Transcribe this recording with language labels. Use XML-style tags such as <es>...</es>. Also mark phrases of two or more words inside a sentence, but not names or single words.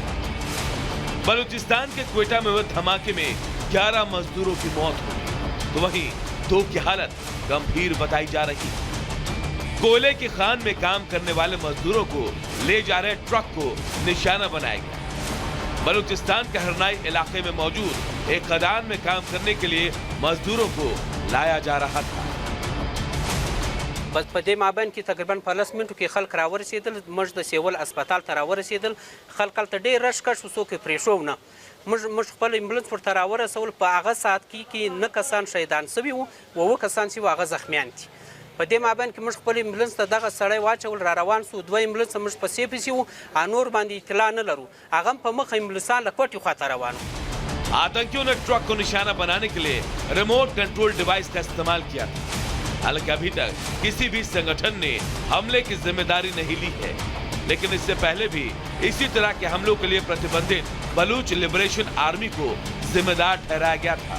<hi>बलूचिस्तान के क्वेटा में हुए धमाके में 11 मजदूरों की मौत हुई, तो वहीं 2 की हालत गंभीर बताई जा रही है। कोयले की खान में काम करने वाले मजदूरों को ले जा रहे ट्रक को निशाना बनाया गया। बलूचिस्तान के हरनाई इलाके में मौजूद एक खदान में काम करने के लिए मजदूरों को लाया जा रहा था।</hi> <ps>बस په دې مابین کې تقریبا په 10 منټو کې خلک راورسېدل. موږ د سیول هسپتال ته راورسېدل. خلک هلته ډېر رش کش شو، څوک یې پرېښو نه. موږ خپل امبولانس ورته راورسول. په هغه ساعت کې 9 کسان شهیدان سوي وو، 9 کسان چې وو هغه زخمیان دي. په دې مابین کې موږ خپل امبولانس ته دغه سړی واچول، را روان سو. 2 امبولانس موږ پسې پسې وو، نور باندې اطلاع نه لرو. هغه په مخ امبولانسان له کوټې خواته روان وو.</ps> <hi>आतंकियों ने ट्रक को निशाना बनाने के लिए</hi> <en>remote control device</en> <hi>का इस्तेमाल किया था। हालांकि अभी तक किसी भी संगठन ने हमले की जिम्मेदारी नहीं ली है, लेकिन इससे पहले भी इसी तरह के हमलों के लिए प्रतिबंधित बलूच लिबरेशन आर्मी को जिम्मेदार ठहराया गया था।</hi>